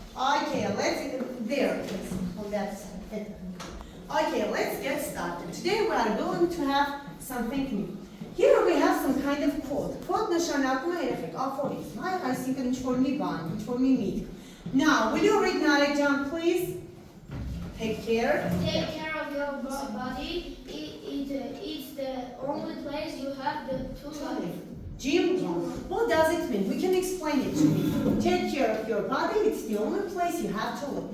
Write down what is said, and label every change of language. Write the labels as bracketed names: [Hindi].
[English] Okay, there, please, on that side. Okay, let's get started. Today we are going to have something new. Here we have some kind of quote. [Armenian] Quote նշանակում է երեխեք ապհորիզմ, այսինքն ինչ-որ մի բան, ինչ-որ մի միտք. [English] Now, will you read Narejan, please? Take care. Take care of your body. It's the only place you have to live. Jim, what does it mean? We can explain it to me. Take care of your body. It's the only place you have to live.